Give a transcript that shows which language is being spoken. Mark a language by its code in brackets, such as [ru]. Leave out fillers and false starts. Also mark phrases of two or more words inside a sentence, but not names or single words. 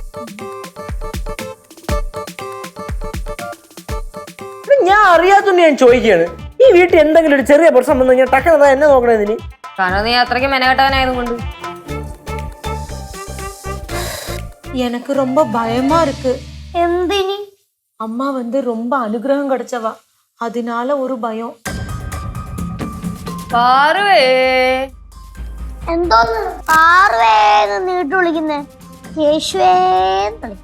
[ml] ഞാൻ അറിയാത്തോണ്ട് ഞാൻ ചോദിക്കുകയാണ്, ഈ വീട്ടിൽ എന്തെങ്കിലും ഒരു ചെറിയ പ്രശ്നം വന്നു കഴിഞ്ഞാൽ ടക്കനതാ എന്നെ നോക്കണതിന്? കാരണം നീ അത്രയ്ക്ക് മെനകെട്ടവനായതുകൊണ്ട്. [ta] எனக்கு ரொம்ப பயமா இருக்கு. [ml] എന്തിനി? [ta] அம்மா ரொம்ப அனுகிரகம் கிடைச்சவா, அதனால ஒரு பயம். [ml] പാറുവേ, എന്തോന്ന് പാർവേന്ന് നീട്ടു വിളിക്കുന്നേ? യേശുവേന്ന് വിളിച്ചു.